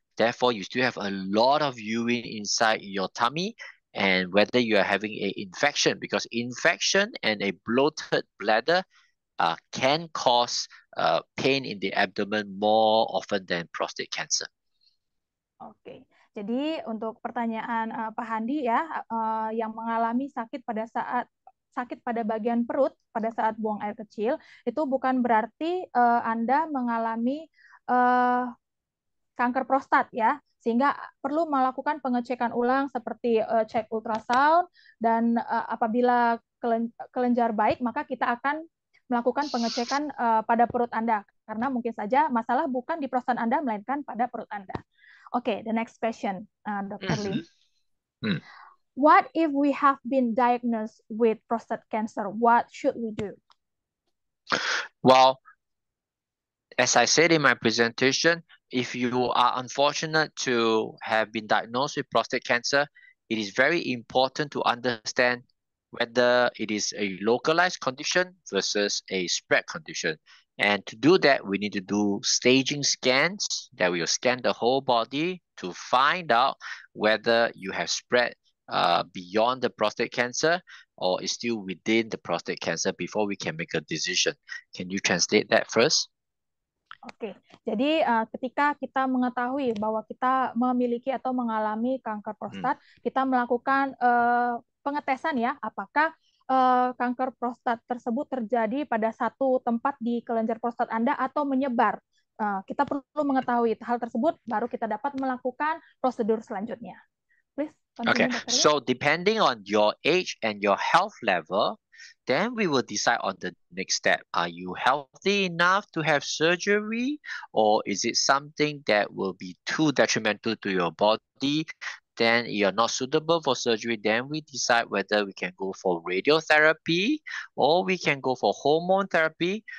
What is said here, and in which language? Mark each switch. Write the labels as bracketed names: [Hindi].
[English] Therefore, you still have a lot of urine inside your tummy, and whether you are having an infection, because infection and a bloated bladder can cause pain in the abdomen more often than prostate cancer. [Indonesian] Oke, jadi untuk pertanyaan Pak Handi ya, yang mengalami sakit pada bagian perut pada saat buang air kecil, itu bukan berarti Anda mengalami kanker prostat ya, sehingga perlu melakukan pengecekan ulang seperti cek ultrasound, dan apabila kelenjar baik, maka kita akan melakukan pengecekan pada perut Anda, karena mungkin saja masalah bukan di prostat Anda, melainkan pada perut Anda. [English] Oke, the next question, Dr. Lim. What if we have been diagnosed with prostate cancer? What should we do? Well, as I said in my presentation, if you are unfortunate to have been diagnosed with prostate cancer, it is very important to understand whether it is a localized condition versus a spread condition. And to do that, we need to do staging scans that will scan the whole body to find out whether you have spread beyond the prostate cancer or is still within the prostate cancer before we can make a decision. Can you translate that first? [Indonesian] Oke, jadi ketika kita mengetahui bahwa kita memiliki atau mengalami kanker prostat, kita melakukan pengetesan ya, apakah kanker prostat tersebut terjadi pada satu tempat di kelenjar prostat Anda atau menyebar. Kita perlu mengetahui hal tersebut, baru kita dapat melakukan prosedur selanjutnya. [English] Please continue, Okay, so depending on your age and your health level, then we will decide on the next step. Are you healthy enough to have surgery, or is it something that will be too detrimental to your body? Then you're not suitable for surgery. Then we decide whether we can go for radiotherapy or we can go for hormone therapy.